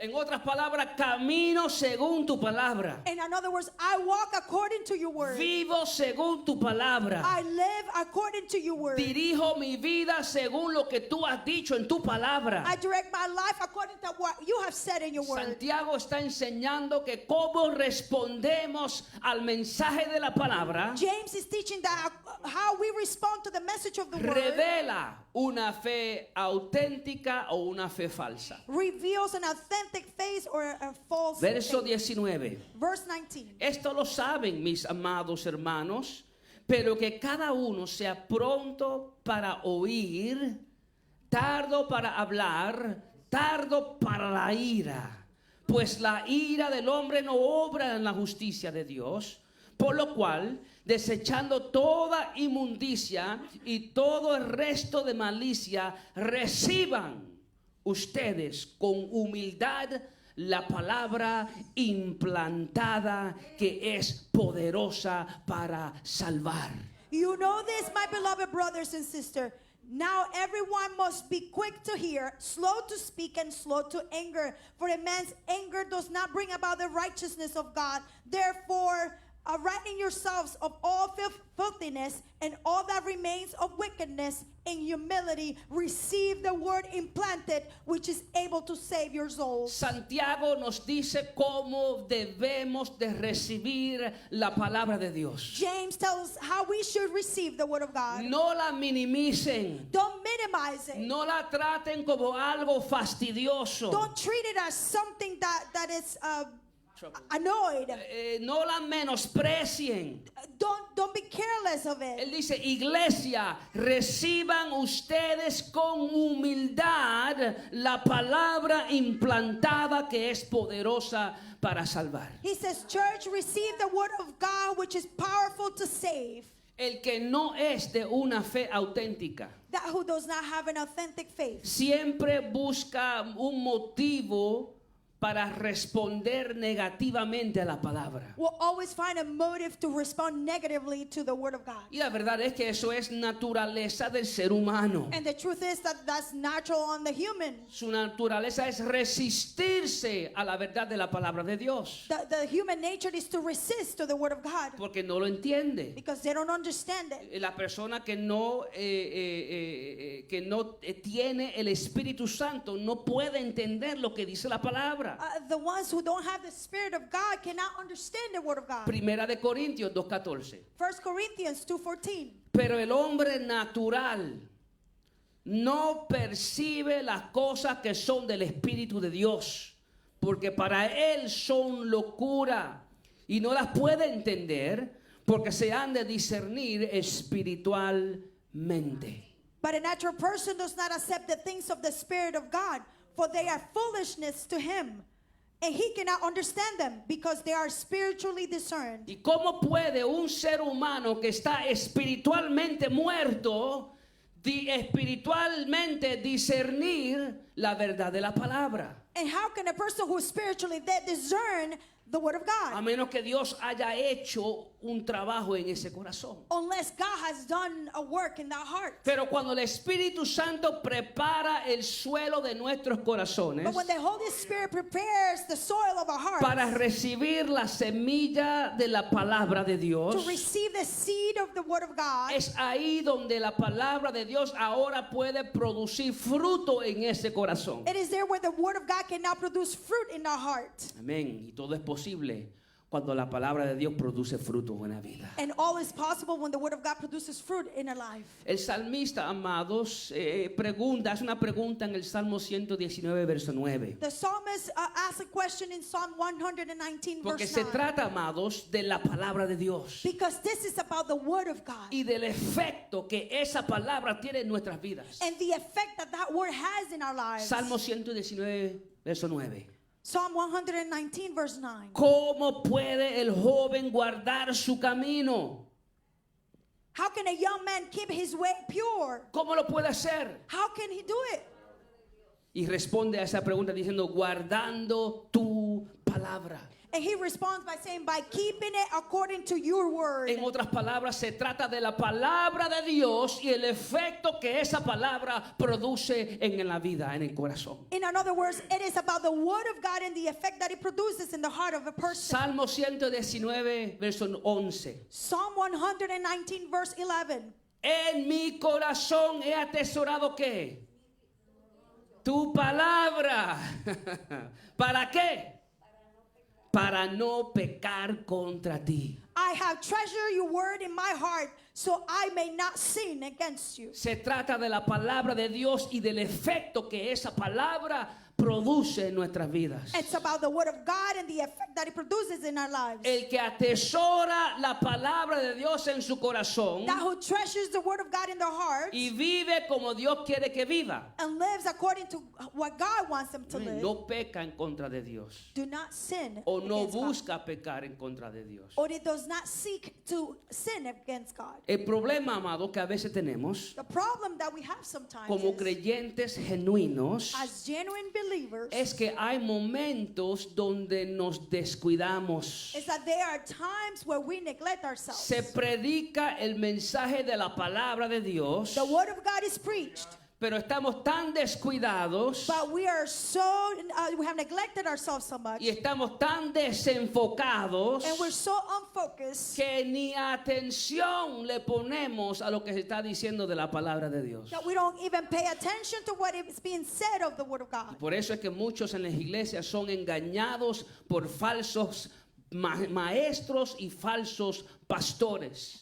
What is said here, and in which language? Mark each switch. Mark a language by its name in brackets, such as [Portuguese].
[Spanish] En otras palabras, camino según tu palabra. [English] And in other words, I walk according to your word. [Spanish] Vivo según tu palabra. [English] I live according to your word. [Spanish] Dirijo mi vida según lo que tú has dicho en tu palabra. [English] I direct my life according to what you have said in your word. [Spanish] Santiago está enseñando que cómo respondemos al mensaje de la palabra [English] James is teaching that how we respond to the message of the word [Spanish] revela una fe auténtica o una fe falsa. [English] reveals an authentic faith or a false [Spanish] Verso [English] faith. [Spanish] 19. [English] Verse 19. [Spanish] Esto lo saben mis amados hermanos, pero que cada uno sea pronto para oír, tardo para hablar, tardo para la ira, pues la ira del hombre no obra en la justicia de Dios, por lo cual, desechando toda inmundicia y todo el resto de malicia, reciban ustedes con humildad la palabra implantada que es poderosa para salvar. [English] You know this, my beloved brothers and sisters. Now everyone must be quick to hear, slow to speak, and slow to anger. For a man's anger does not bring about the righteousness of God. Therefore, righting yourselves of all filthiness and all that remains of wickedness, in humility receive the word implanted, which is able to save your souls. [Spanish] Santiago nos dice cómo debemos de recibir la palabra de Dios. [English] James tells us how we should receive the word of God. [Spanish] No la minimicen, [English] Don't minimize it. [Spanish] no la traten como algo fastidioso. [English] Don't treat it as something that is annoyed. [Spanish] No la menosprecien. [English] Don't be careless of it. [Spanish] Él dice: iglesia, reciban ustedes con humildad la palabra implantada que es poderosa para salvar. [English] He says, church, receive the word of God, which is powerful to save. [Spanish] El que no es de una fe auténtica [English] That who does not have an authentic faith [Spanish] siempre busca un motivo para responder negativamente a la palabra. [English] will always find a motive to respond negatively to the word of God. [Spanish] Y la verdad es que eso es naturaleza del ser humano. [English] And the truth is that that's natural on the human. [Spanish] Su naturaleza es resistirse a la verdad de la palabra de Dios, [English] The human nature is to resist to the word of God [Spanish] porque no lo entiende. [English] because they don't understand it. [Spanish] La persona que no tiene el Espíritu Santo no puede entender lo que dice la palabra. [English] The ones who don't have the Spirit of God cannot understand the word of God. [Spanish] Primera de Corintios 2:14. [English] 1 Corinthians 2:14. [Spanish] Pero el hombre natural no percibe las cosas que son del Espíritu de Dios, porque para él son locura y no las puede entender, porque se han de discernir espiritualmente. [English] But a natural person does not accept the things of the Spirit of God, for they are foolishness to him, and he cannot understand them because they are spiritually discerned. [Spanish] ¿Y cómo puede un ser humano que está espiritualmente muerto, espiritualmente discernir la verdad de la palabra? [English] And how can a person who is spiritually dead discern the word of [Spanish] A [English] God? [Spanish] menos que Dios haya hecho un trabajo en ese corazón. [English] Unless God has done a work in that heart. [Spanish] Pero cuando el Espíritu Santo prepara el suelo de nuestros corazones [English] But when the Holy Spirit prepares the soil of our hearts [Spanish] para recibir la semilla de la palabra de [English] to [Spanish] Dios, [English] receive the seed of the word of God, [Spanish] es ahí donde la palabra de Dios ahora puede producir fruto en ese corazón. [English] it is there where the word of God can now produce fruit in our heart. [Spanish] Amén. Y todo es posible cuando la palabra de Dios produce fruto en la vida. [English] And all is possible when the word of God produces fruit in our life. [Spanish] El salmista, amados, hace una pregunta en el Salmo 119, verso 9. [English] The psalmist asks a question in Psalm 119 [Spanish] Porque [English] verse [Spanish] se [English] 9. [Spanish] trata, amados, de la palabra de Dios [English] Because this is about the word of God [Spanish] y del efecto que esa palabra tiene en nuestras vidas. [English] and the effect that that word has in our lives. [Spanish] Salmo 119, verso 9. [English] Psalm 119 verse 9. [Spanish] ¿Cómo puede el joven guardar su camino? [English] How can a young man keep his way pure? [Spanish] ¿Cómo lo puede hacer? [English] How can he do it? [Spanish] Y responde a esa pregunta diciendo, guardando tu palabra. [English] And he responds by saying, by keeping it according to your word. [Spanish] En otras palabras, se trata de la palabra de Dios y el efecto que esa palabra produce en la vida, en el corazón. [English] In other words, it is about the word of God and the effect that it produces in the heart of a person. [Spanish] Salmo 119, verso 11. [English] Psalm 119 verse 11. [Spanish] En mi corazón he atesorado ¿qué? Tu palabra. ¿Para qué? Para no pecar contra ti. [English] I have treasured your word in my heart so I may not sin against you. [Spanish] Se trata de la palabra de Dios y del efecto que esa palabra produce en nuestras vidas. [English] It's about the word of God and the effect that it produces in our lives. [Spanish] El que atesora la palabra de Dios en su corazón [English] That who treasures the word of God in their heart [Spanish] y vive como Dios quiere que viva, [English] and lives according to what God wants them to live, [Spanish] no peca en contra de Dios [English] do not sin [Spanish] o no [English] against God. [Spanish] busca pecar en contra de Dios. [English] Or it does not seek to sin against God. [Spanish] El problema, amado, que a veces tenemos [English] The problem that we have sometimes [Spanish] como [English] is, [Spanish] creyentes genuinos [English] as genuine believers, [Spanish] es que hay momentos donde nos descuidamos. [English] is that there are times where we neglect ourselves. [Spanish] Se predica el mensaje de la palabra de Dios, [English] The word of God is preached, [Spanish] pero estamos tan descuidados [English] but we are we have neglected ourselves so much, [Spanish] y estamos tan desenfocados [English] and we're so unfocused [Spanish] que ni atención le ponemos a lo que se está diciendo de la palabra de Dios. [English] that we don't even pay attention to what is being said of the word of God. [Spanish] Por eso es que muchos en las iglesias son engañados por falsos maestros y falsos pastores.